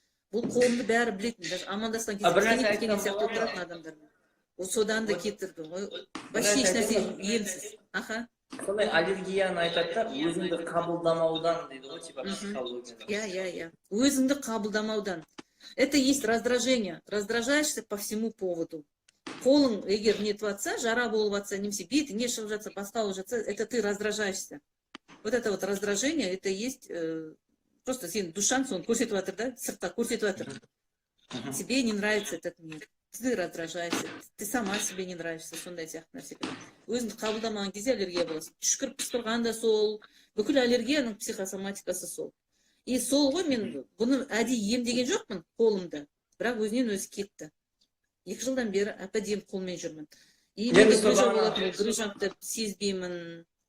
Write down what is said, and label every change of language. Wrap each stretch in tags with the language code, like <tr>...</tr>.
<kk>Бұл қолымды бәрі білетін, даже амандасқан кезде кенен сияқты отыратын адамдармен. Содан да кетірді ғой. Вообще ешнәрсе емсіз. Аха. Сондай аллергияны айтады да, өзіңді қабылдамаудан дейді ғой, типа психология.</kk> <ru>Я.</ru> <kk>Өзіңді қабылдамаудан.</kk> <ru>Это есть раздражение. Раздражаешься по всему поводу.</ru> <kk>Қолың егер нетіп жатса, жара болып жатса, немесе бетің не шығып жатса, басқа болып жатса,</kk> <ru>это ты раздражаешься. Вот это вот раздражение, это есть просто</ru> <kk>сен душаң соны көрсетіп жатыр да, сыртқа көрсетіп жатыр.</kk> <ru>Тебе не нравится этот мир. Ты раздражаешься, ты сама себе не нравишься,</ru> <kk>сондай сияқты нәрселер. Өзіңді қабылдамаған кезде аллергия боласың. Түшкіріп пысқырған да сол, бүкіл аллергияның психосоматикасы сол. И сол ғой, мен бұны әдейі емдеген жоқпын қолымда, бірақ өзінен өзі кетті. 2 жылдан бері әп-әдемі қолмен жүрмін. И мен грыжамды сезбеймін.</kk>